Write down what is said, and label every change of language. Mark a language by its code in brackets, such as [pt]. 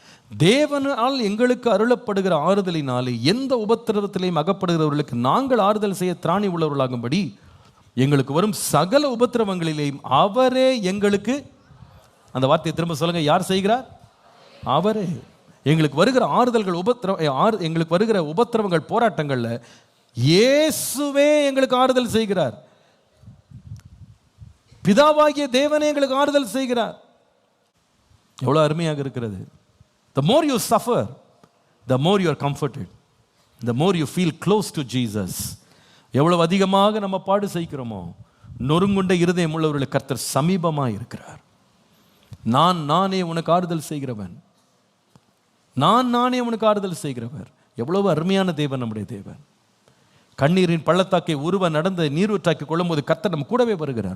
[ta] தேவனால் எங்களுக்கு அருளப்படுகிற ஆறுதலினாலே எந்த உபத்திரவத்திலையும் அகப்படுகிறவர்களுக்கு நாங்கள் ஆறுதல் செய்ய திராணி உள்ளவர்களாகும்படி எங்களுக்கு வரும் சகல உபத்திரவங்களிலேயும் அவரே எங்களுக்கு, அந்த வார்த்தையை திரும்ப சொல்லுங்க, யார் செய்கிறார்? அவரே. எங்களுக்கு வருகிற ஆறுதல்கள், எங்களுக்கு வருகிற உபத்திரவங்கள், போராட்டங்கள்ல இயேசுவே எங்களுக்கு ஆறுதல் செய்கிறார். பிதாவாகிய தேவனே எங்களுக்கு ஆறுதல் செய்கிறார். எவ்வளவு அருமையாக இருக்கிறது. [en] The more you suffer, the more you are comforted. The more you feel close to Jesus. [ta] எவ்வளவு அதிகமாக நம்ம பாடு செய்கிறோமோ, நொறுங்குண்ட இருதயம் உள்ளவர்களுக்கு கர்த்தர் சமீபமாக இருக்கிறார். நானே உனக்கு ஆறுதல் செய்கிறவன், நானே உனக்கு ஆறுதல் செய்கிறவர். எவ்வளவு அருமையான தேவன் நம்முடைய தேவன். கண்ணீரின் பள்ளத்தாக்கை நடந்த நீரூற்றாக்கி கொள்ளும்போது கர்த்தர் நம்ம கூடவே வருகிறார்.